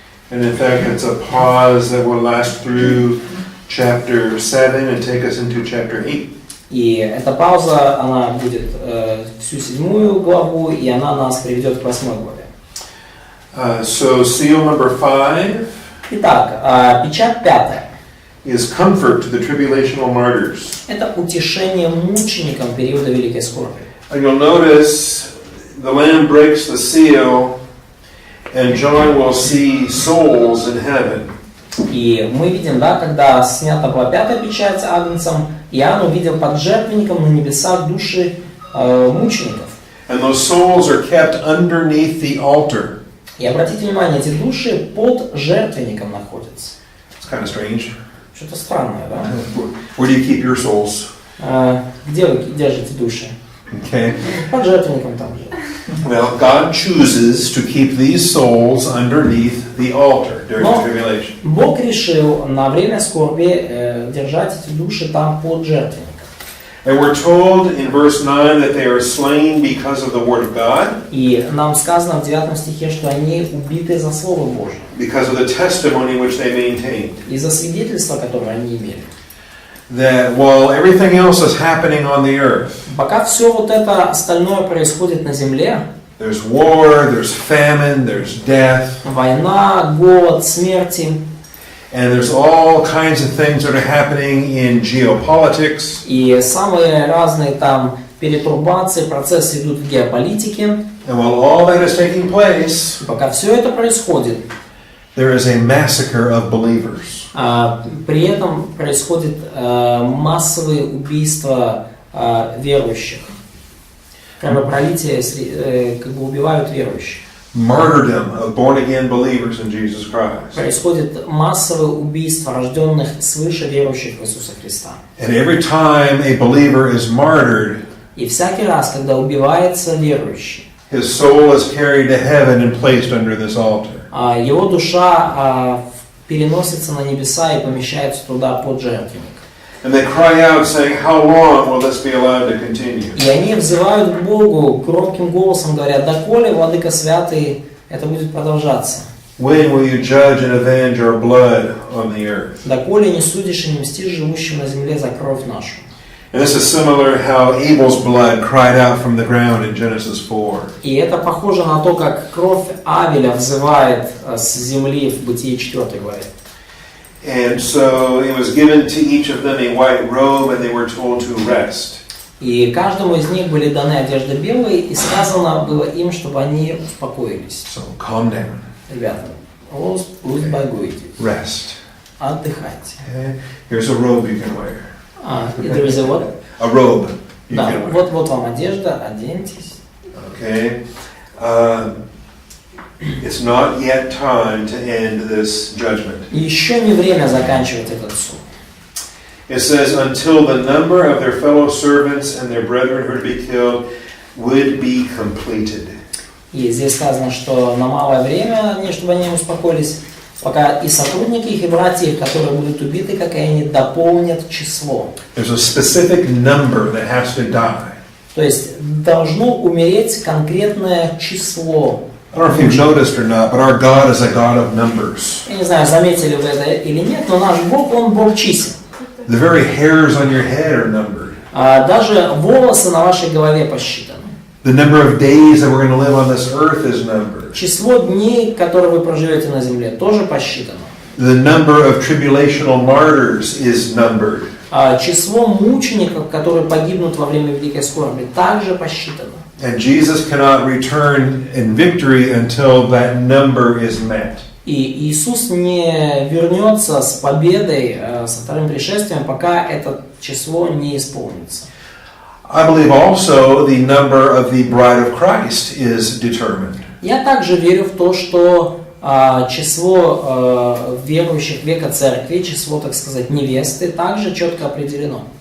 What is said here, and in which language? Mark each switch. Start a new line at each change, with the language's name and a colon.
English: And in fact, it's a pause that will last through chapter 7 and take us into chapter 8.
Russian: И эта пауза, она будет всю 7-ю главу, и она нас приведет к 8-й главе.
English: So seal number 5
Russian: Итак, печать 5.
English: is comfort to the tribulational martyrs.
Russian: Это утешение мученикам периода Великой Скорби.
English: And you'll notice the Lamb breaks the seal, and John will see souls in heaven.
Russian: И мы видим, да, когда снята была 5-я печать агнцем, Иоанн увидел под жертвенником на небесах души мучеников.
English: And those souls are kept underneath the altar.
Russian: И обратите внимание, эти души под жертвенником находятся.
English: It's kind of strange.
Russian: Что-то странное, да?
English: Where do you keep your souls?
Russian: Где вы держите души?
English: Okay.
Russian: Под жертвенником там же.
English: Well, God chooses to keep these souls underneath the altar during the tribulation.
Russian: Бог решил на время скорби держать эти души там под жертвенником.
English: And we're told in verse 9 that they are slain because of the word of God.
Russian: И нам сказано в 9 стихе, что они убиты за Слово Божье.
English: Because of the testimony which they maintained.
Russian: Из-за свидетельства, которое они имели.
English: That while everything else is happening on the earth,
Russian: пока все вот это остальное происходит на земле,
English: there's war, there's famine, there's death,
Russian: война, голод, смерти,
English: and there's all kinds of things that are happening in geopolitics.
Russian: И самые разные там перетурбации, процессы идут в геополитике.
English: And while all that is taking place,
Russian: пока все это происходит,
English: there is a massacre of believers.
Russian: При этом происходит массовые убийства верующих. Кровопролитие, как бы убивают верующих.
English: Martyrdom of born-again believers in Jesus Christ.
Russian: Происходит массовое убийство рожденных свыше верующих в Иисуса Христа.
English: And every time a believer is martyred,
Russian: и всякий раз, когда убивается верующий,
English: his soul is carried to heaven and placed under this altar.
Russian: Его душа переносится на небеса и помещается туда под жертвенник.
English: And they cry out, saying, "How long will this be allowed to continue?"
Russian: И они взывают к Богу громким голосом, говорят: «Доколе, Владыка Святый, это будет продолжаться?
English: When will you judge and avenge our blood on the earth?"
Russian: Доколе не судишь и не мстишь живущим на земле за кровь нашу?»
English: And this is similar how Abel's blood cried out from the ground in Genesis 4.
Russian: И это похоже на то, как кровь Авеля взывает с земли в Бытие 4 главе.
English: And so it was given to each of them a white robe, and they were told to rest.
Russian: И каждому из них были даны одежды белые, и сказано было им, чтобы они успокоились.
English: So calm down.
Russian: Ребята, успокойтесь.
English: Rest.
Russian: Отдыхайте.
English: Okay. Here's a robe you can wear. There is a what? A robe. You
Russian: Да,
English: can wear.
Russian: вот вам одежда, оденьтесь.
English: Okay. It's not yet time to end this judgment.
Russian: Еще не время заканчивать этот суд.
English: It says, until the number of their fellow servants and their brethren who are to be killed would be completed.
Russian: И здесь сказано, что на малое время, чтобы они успокоились, пока и сотрудники их, и братья их, которые будут убиты, как и они, дополнят число.
English: There's a specific number that has to die.
Russian: То есть должно умереть конкретное число.
English: I don't know if you've noticed or not, but our God is a God of numbers.
Russian: Я не знаю, заметили вы это или нет, но наш Бог, Он Бог чисел.
English: The very hairs on your head are numbered.
Russian: Даже волосы на вашей голове посчитаны.
English: The number of days that we're going to live on this earth is numbered.
Russian: Число дней, которые вы проживете на земле, тоже посчитано.
English: The number of tribulational martyrs is numbered.
Russian: Число мучеников, которые погибнут во время великой скорби, также посчитано.
English: And Jesus cannot return in victory until that number is met.
Russian: И Иисус не вернется с победой, со вторым пришествием, пока это число не исполнится.
English: I believe also the number of the bride of Christ is determined.
Russian: Я также верю в то, что число верующих века церкви, число, так сказать, невесты, также четко определено.